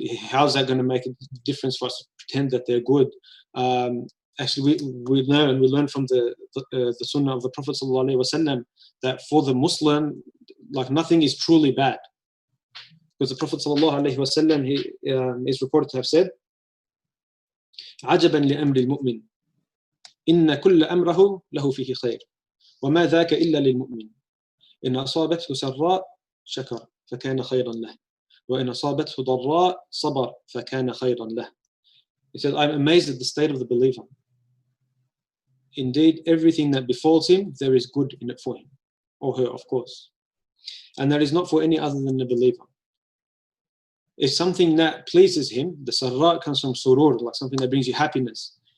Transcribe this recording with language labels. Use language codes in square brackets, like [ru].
[en] How's that going to make a difference for us to pretend that they're good? Actually, we learn from the sunnah of the Prophet ﷺ that for the Muslim, like nothing is truly bad. Because the Prophet ﷺ, he is reported to have said, [ar] عَجَبًا لِأَمْرِ الْمُؤْمِنِ إن كل أمره له فيه خير وما ذاك إلا للمؤمن إن أصابته سراء شكر فكان خيرا له وإن أصابته ضراء صبر فكان خيرا له. [en] He said, I'm amazed at the state of the believer. Indeed, everything that befalls him, there is good in it for him, or her, of course. And that is not for any other than the believer. If something that pleases him, the sarra comes from surur, like something that brings you happiness.